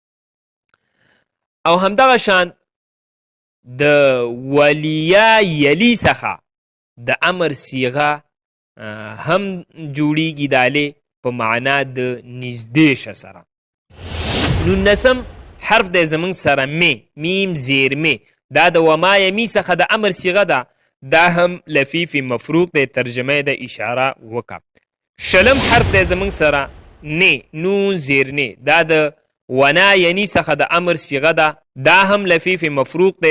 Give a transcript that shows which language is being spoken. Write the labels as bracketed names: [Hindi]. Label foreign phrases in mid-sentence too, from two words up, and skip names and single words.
[Pashto] او همدغه شان د [Arabic] ولیا یلی [Pashto] څخه د امر صیغه هم جوړیږي دالی په معنا د نږدې شه سره. نولسم حرف دی زمونږ سره می میم زیر می. دا د [Arabic] وما یمی [Pashto] څخه د امر صیغه ده، دا هم لفیف مفروق دی. ترجمه د اشاره وکا. شلم حرف دی زمونږ سره نی نون زیر نی. دا د [Arabic] ونا ینی [Pashto] څخه د امر صیغه ده، دا هم لفیف مفروق دی.